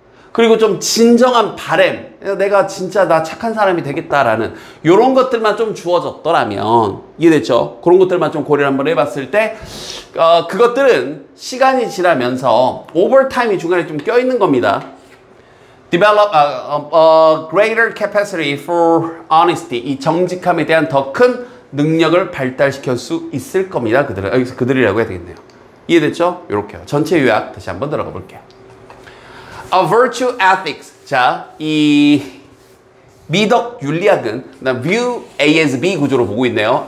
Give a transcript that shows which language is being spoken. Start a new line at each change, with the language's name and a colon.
Korean: 그리고 좀 진정한 바람. 내가 진짜 나 착한 사람이 되겠다라는 이런 것들만 좀 주어졌더라면 이해됐죠? 그런 것들만 좀 고려를 한번 해봤을 때 그것들은 시간이 지나면서 오버타임이 중간에 좀 껴있는 겁니다.
English: Develop a greater capacity for honesty.
Korean: 이 정직함에 대한 더 큰 능력을 발달시킬 수 있을 겁니다. 여기서 그들이라고 해야 되겠네요. 이해됐죠? 이렇게요. 전체 요약 다시 한번 들어가 볼게요.
English: A virtue ethics.
Korean: 자, 이 미덕 윤리학은 view A as B 구조로 보고 있네요.